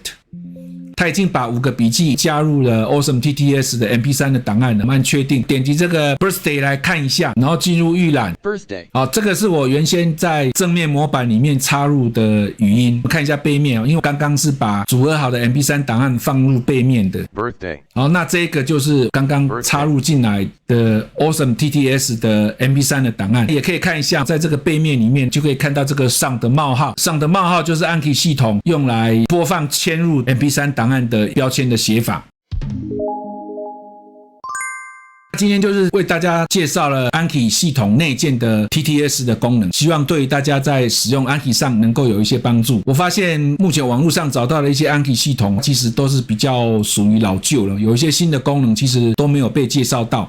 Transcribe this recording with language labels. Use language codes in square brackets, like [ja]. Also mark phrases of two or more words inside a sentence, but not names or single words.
[zh] 他已經把5個筆記加入了 Awesome TTS 的 MP3 的檔案了，按確定，點擊這個 Birthday 來看一下，然後進入預覽。Birthday， 好，這個是我原先在正面模板裡面插入的語音，我看一下背面，因為我剛剛是把組合好的 MP3 檔案放入背面的。Birthday， 好，那這個就是剛剛插入進來的 Awesome TTS 的 MP3 的檔案，也可以看一下，在這個背面裡面就可以看到這個上的冒號，上的冒號就是 Anki 系統用來播放嵌入 MP3 檔案的標籤的寫法。今天就是為大家介紹了 Anki 系統內建的 TTS 的功能，希望對大家在使用 Anki 上能夠有一些幫助。我發現目前網絡上找到的一些 Anki 系統其實都是比較屬於老舊了，有一些新的功能其實都沒有被介紹到。